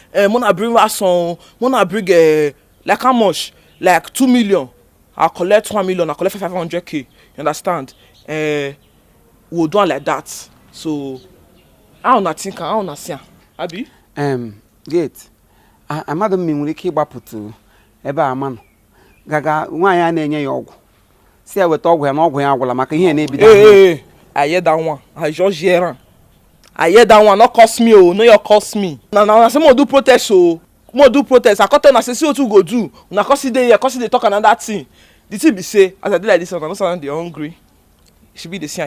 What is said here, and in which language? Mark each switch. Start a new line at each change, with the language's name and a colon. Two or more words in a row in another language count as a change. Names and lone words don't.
Nigerian Pidgin: Eh, mona bring ransom, mona bring, eh, like how much? Like two million. I collect one million, I collect five hundred K. You understand? Eh, we do am like that. So, how una think am? How una see am? Abi? Em, Gate,
Igbo: a-, amadụ m ma ị nwere ike ịgbapụtụ ebe a manụ. Gaga, nwaanyị a na-enye ya ọgwụ. Si ya weta ọgwụ ya na ọgwụ ya agwụla maka ihe na-ebido Hey, ahụ.
Nigerian Pidgin: hey, hey. I hear that one. I just hear am. I hear that one. No curse me, oh. No, you curse me. Na, na, na say mo do protest, oh. Mo do protest. I come tell una say, see what we go do. Una come sit there here, come sit dey talk another thing. The thing be say, as I dey like this, una know say I dey hungry. She be the same.